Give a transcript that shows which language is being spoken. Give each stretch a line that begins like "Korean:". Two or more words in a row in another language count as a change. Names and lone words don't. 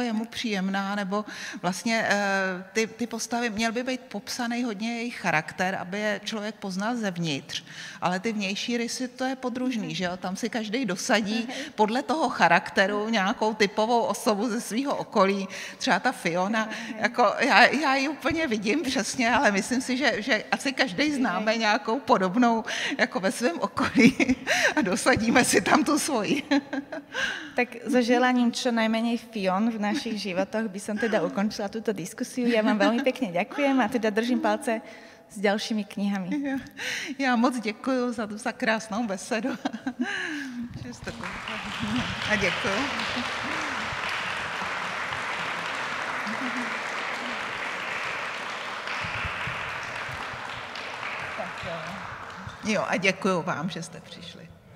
Czech: je mu příjemná, nebo vlastně ty postavy, měl by být popsaný hodně jejich charakter, aby je člověk poznal zevnitř, ale ty vnější rysy, to je podružný, že jo, tam si každý dosadí podle toho charakteru nějakou typovou osobu ze svého okolí, třeba ta Fiona, jako já ji úplně vidím přesně, ale myslím si, že asi každý známe nějakou podobnou jako ve svém okolí a dosadíme si tam tu svoji.
Slovak: Tak so želaním čo najmenej Fion v našich životoch by som teda ukončila túto diskusiu. Ja vám veľmi pekne ďakujem a teda držím palce s ďalšími knihami.
Czech: Já moc děkuji za krásnou besedu. A děkuji. Jo, a děkuji vám, že jste přišli.